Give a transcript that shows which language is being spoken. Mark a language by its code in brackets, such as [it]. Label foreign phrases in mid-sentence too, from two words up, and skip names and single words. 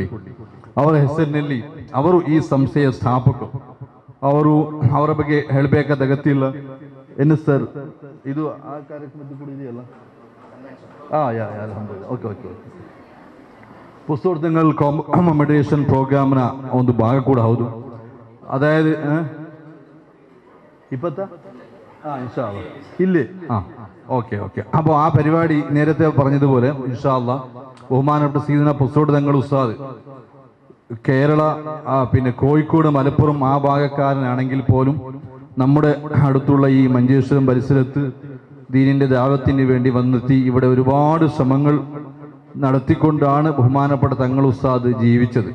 [kn] ಅವರ ಹೆಸರಿನಲ್ಲಿ ಅವರು ಈ ಸಂಸ್ಥೆಯ ಸ್ಥಾಪಕರು. ಅವರ ಬಗ್ಗೆ ಹೇಳಬೇಕಾದ ಅಗತ್ಯ ಇಲ್ಲ. ಏನು ಸರ್, ಇದು ಆ ಕಾರ್ಯಕ್ರಮದ್ದು ಕೂಡ ಇದೆಯಲ್ಲ? ಅಲ್ಹಮ್ದುಲಿಲ್ಲಾಹ್. ಓಕೆ. ಪೊಸೋಟು ದಂಗಳ್ [en] commemoration programme [kn] ಒಂದು ಭಾಗ ಕೂಡ ಹೌದು. [ml] അതായത് 20 [ar] إن شاء الله [ml] ഇല്ലേ? ഓക്കെ. അപ്പോൾ ആ പരിപാടി നേരത്തെ പറഞ്ഞതുപോലെ [ar] إن شاء الله [ml] ബഹുമാനപ്പെട്ട സീദന പൊസോട് തങ്ങൾ ഉസ്താദ് കേരള, പിന്നെ കോഴിക്കോട്, മലപ്പുറം ആ ഭാഗക്കാരനാണെങ്കിൽ പോലും നമ്മുടെ അടുത്തുള്ള ഈ മഞ്ചേശ്വരം പരിസരത്ത് ദീനിൻ്റെ ദാവത്തിന് വേണ്ടി വന്നെത്തി ഇവിടെ ഒരുപാട് ശ്രമങ്ങൾ നടത്തിക്കൊണ്ടാണ് ബഹുമാനപ്പെട്ട തങ്ങൾ ഉസ്താദ് ജീവിച്ചത്.